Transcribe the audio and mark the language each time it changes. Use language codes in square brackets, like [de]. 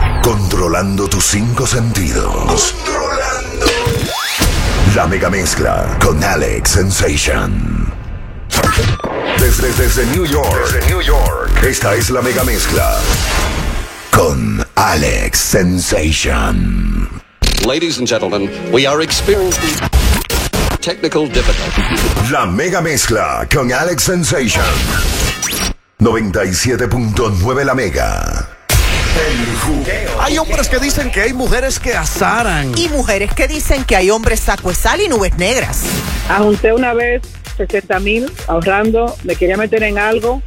[es] Controlando tus 5 sentidos. La Mega Mezcla con Alex Sensation. Desde New York. Esta es La Mega Mezcla con Alex Sensation. [en] Ladies and gentlemen, we are experiencing technical difficulties. [es] La Mega Mezcla con Alex Sensation. 97.9 La Mega. Hay hombres que dicen que hay mujeres que azaran. Y mujeres que dicen que hay hombres saco de sal y nubes negras. Ajunté una vez 60,000 ahorrando, me quería meter en algo.